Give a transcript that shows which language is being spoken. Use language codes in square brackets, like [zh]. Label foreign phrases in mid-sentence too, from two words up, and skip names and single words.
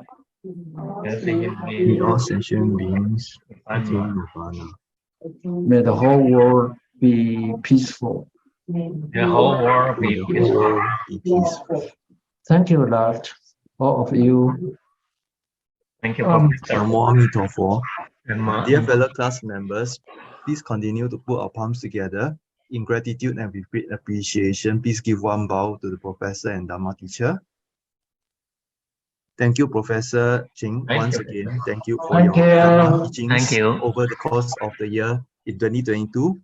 [en] May all sentient beings attain Nirvana. May the whole world be peaceful. The whole world May be the whole peaceful. world be peaceful. Thank you, Lord, all of you. Thank you, Professor. [sa] Namo Amito. Namo [en] Dear fellow class members, please continue to put our palms together. In gratitude and with great appreciation, please give one bow to the professor and Dharma teacher. Thank you, Professor Ching, once again. Thank you for your Dharma teachings over the course of the year in 2022.